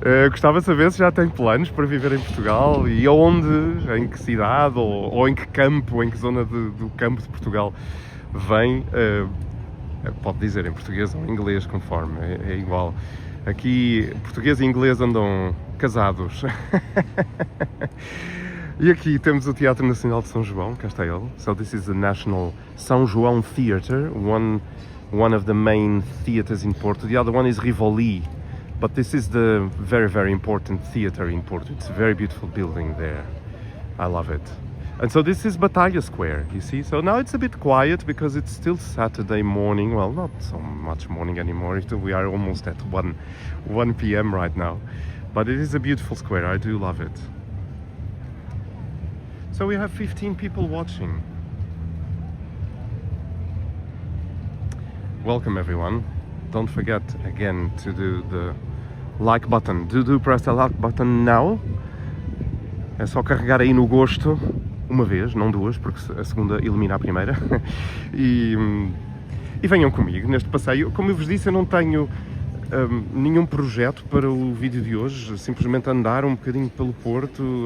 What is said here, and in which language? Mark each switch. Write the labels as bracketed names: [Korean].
[Portuguese] Gostava de saber se já tem planos para viver em Portugal e onde, em que cidade ou em que campo, em que zona do campo de Portugal vem. Pode dizer em português ou em inglês, conforme, é igual. Aqui, português e inglês andam casados. E aqui temos o Teatro Nacional de São João, cá está ele. [English] So this is the National São João Theatre, one of the main theatres in Porto. The other one is Rivoli, but this is the very, very important theatre in Porto. It's a very beautiful building there. I love it. And so this is Batalha Square, you see? So now it's a bit quiet because it's still Saturday morning. Well, not so much morning anymore. We are almost at 1 p.m. right now. But it is a beautiful square. I do love it. So we have 15 people watching. Welcome everyone. Don't forget again to do the like button. Do press the like button now. [Portuguese] É só carregar aí no gosto uma vez, não duas, porque a segunda elimina a primeira. E venham comigo neste passeio. Como eu vos disse, eu não tenho nenhum projeto para o vídeo de hoje, simplesmente andar um bocadinho pelo Porto.